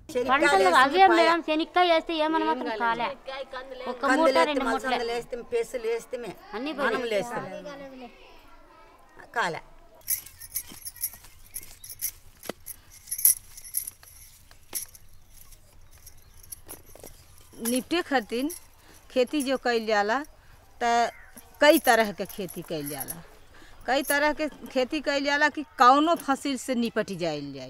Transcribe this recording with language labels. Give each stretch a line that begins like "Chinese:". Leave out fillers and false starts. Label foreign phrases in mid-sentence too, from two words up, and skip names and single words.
Telugu: పంటలు అవే మేడం శనిక్కాయ వేస్తే ఏమన్నా మాత్రం కాలే ఒక మూట రెండు మూటలే పెసులు వేస్తే అన్ని కాలే
Bhojpuri: निपटे खातिर खेती जो कइल जाला त कई तरह के खेती कइल जाला। कई तरह के खेती कइल जाला कि कौनो फसिल से निपट जाइल जाई।